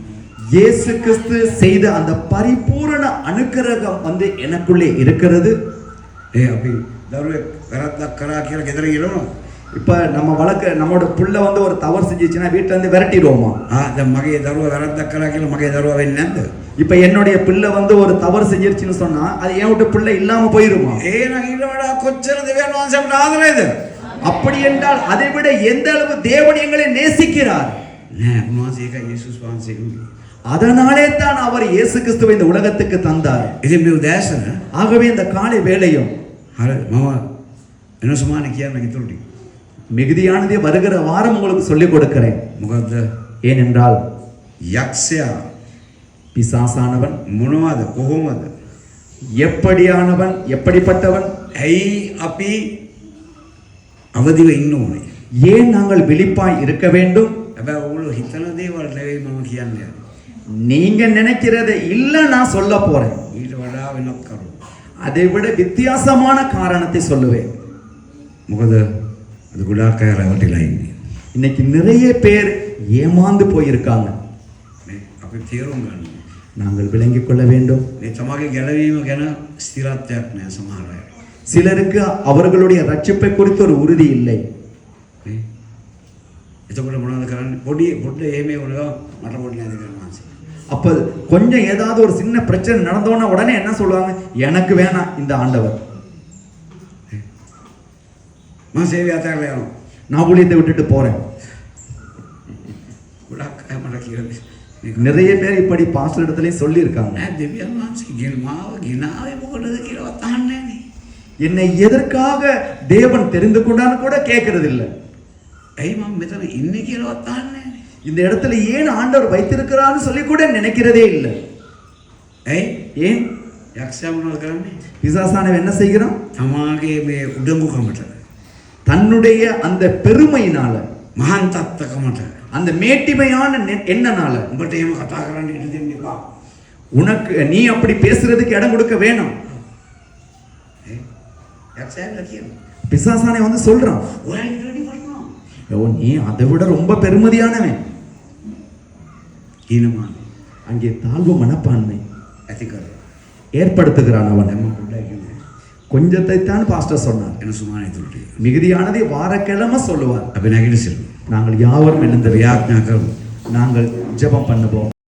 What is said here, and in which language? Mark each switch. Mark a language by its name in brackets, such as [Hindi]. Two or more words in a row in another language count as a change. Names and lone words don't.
[Tamil] இயேசு கிறிஸ்து செய்த அந்த பரிபூரண அனுக்கிரகம் வந்து எனக்குள்ளே இருக்கிறது. [Sinhala] ඒ අපි දරුවෙක් වැරද්දක් කරා කියලා ගෙදර ගිහලා [Tamil] இப்ப நம்ம நம்மளோட புள்ள வந்து ஒரு தவறு செஞ்சிச்சுன்னா வீட்டுல இருந்து விரட்டிடுவோமா? [Sinhala] දැන් මගේ දරුවා වැරද්දක් කරා කියලා මගේ දරුවා වෙන්නේ නැද්ද? [Tamil] இப்ப என்னுடைய பிள்ளை வந்து ஒரு தவறு செஞ்சிருச்சுன்னு சொன்னா அது என் விட்டு பிள்ளை இல்லாம போயிருமா? [Sinhala] එහෙනම් ඊට වඩා කොච්චර දෙවියන් වහන්සේ අපට ආදරේද? [Tamil] அப்படி என்றால் அதை விட எந்த அளவு தேவன் எங்களை நேசிக்கிறார். [Sinhala] නෑ උන්වහන්සේ ඒක යේසුස් වහන්සේ කිව්වේ. [Tamil] அதனாலே தான் அவர் இயேசு கிறிஸ்துவை இந்த உலகத்துக்கு தந்தார். [Sinhala] ඉතින් මේ උදෑසන [Tamil] ஆகவே இந்த காலை வேளையும் [Sinhala] හරි මම එන සමාන කියන්න ඉතුරු ටික. [Tamil] மிகுதியானதை வருகிற வாரம் உங்களுக்கு சொல்லிக் கொடுக்கிறேன். [Sinhala] මොකද්ද? [Tamil] ஏனென்றால் [Sinhala] යක්ෂයා [Tamil] பிசாசானவன் [Sinhala] මොනවද කොහොමද? [Tamil] எப்படியானவன், எப்படிப்பட்டவன், [Sinhala] ඇයි අපි අවදිව ඉන්න ඕනේ? [Tamil] ஏன் நாங்கள் விழிப்பாய் இருக்க வேண்டும்? [Sinhala] හැබැයි ඔයගොල්ලෝ හිතන දේවල් නෙවෙයි මම කියන්නේ. [Tamil] நீங்க நினைக்கிறத இல்ல நான் சொல்ல போறேன். [Sinhala] ඊට වඩා වෙනත් කරුණු. [Tamil] அதை விட வித்தியாசமான காரணத்தை சொல்லுவேன். [Sinhala] මොකද අද ගොඩාක් අය රැවටිලා ඉන්නේ. [Tamil] இன்னைக்கு நிறைய பேர் ஏமாந்து போயிருக்காங்க. [Sinhala] මේ අපි තේරුම් ගන්න. [Tamil] நாங்கள் விளங்கிக் கொள்ள வேண்டும். [Sinhala] මේ තමගේ ගැලවීම ගැන ස්ථිරත්වයක් නැහැ සමහර අය. [Tamil] சிலருக்கு அவர்களுடைய ரட்சிப்பை குறித்து ஒரு உறுதி இல்லை. [Sinhala] නේ? එතකොට මොනවද කරන්නේ? පොඩ්ඩ එහෙම වුණා මට පොඩ්ඩ නැති කරනවා. [Tamil] அப்ப கொஞ்சம் ஏதாவது ஒரு சின்ன பிரச்சனை நடந்தோன்னா உடனே என்ன சொல்லுவாங்க? எனக்கு வேணாம் இந்த ஆண்டவர். [Sinhala] මම සේවය අතහැරලා යනවා. [Tamil] நான் ஊழியத்தை விட்டுட்டு போறேன். [Sinhala] ගොඩාක් අය මට කියන්නේ මේක [Tamil] நிறைய பேர் இப்படி பாஸ்டர் இடத்துலயும் சொல்லி இருக்காங்க. [Sinhala] නෑ දෙවියන් වහන්සේ ගෙනාව ගෙනාවේ මොකටද කියලාවත් අහන්නේ නැහැ. [Tamil] என்னை எதற்காக தேவன் தெரிந்து கொண்டான்னு கூட கேட்கறது இல்ல. [Sinhala] ඇයි මම මෙතන ඉන්නේ කියලාවත් අහන්නේ නැහැ. [Tamil] இந்த இடத்துல ஏன் ஆண்டவர் வைத்திருக்கிறான்னு சொல்லி கூட நினைக்கிறதே இல்லை. [Sinhala] ඇයි? [Tamil] ஏன்? [Sinhala] යක්ෂයා මොනවද කරන්නේ? [Tamil] பிசாசானவன் என்ன செய்கிறான்? [Sinhala] තමාගේ මේ උඩඟුකමට [Tamil] தன்னுடைய அந்த பெருமையினால, [Sinhala] මහාන් තත්ත්වකමට [Tamil] அந்த மேட்டிமையான எண்ணனால [Sinhala] උඹට එහෙම කතා කරන්න ඉඩ දෙන්න එපා. [Tamil] உனக்கு நீ அப்படி பேசுறதுக்கு இடம் கொடுக்க வேணும். [Sinhala] යක්ෂයා කියනවා [Tamil] பிசாசானே வந்து சொல்றான், [Sinhala] ඔයා ඊට වැඩි කරනවා. [Tamil] ஓ நீ அதை விட ரொம்ப பெருமதியானவன். [Sinhala] ඊනමාන [Tamil] அங்கே தாழ்வு மனப்பான்மை [Sinhala] ඇති කරලා [Tamil] ஏற்படுத்துகிறான் அவன். [Sinhala] දැන් මම පොඩ්ඩක් කියන්නේ [Tamil] கொஞ்சத்தை தான் பாஸ்டர் சொன்னார். [Sinhala] එන සුමාන ඉතුරු ටික. [Tamil] மிகுதியானதை வாரக்கிழமை சொல்லுவார். [Sinhala] අපි නැගිටිසිරු. [Tamil] நாங்கள் யாவரும் எழுந்து [Sinhala] යාඥා කරමු. [Tamil] நாங்கள் ஜெபம் பண்ணுவோம்.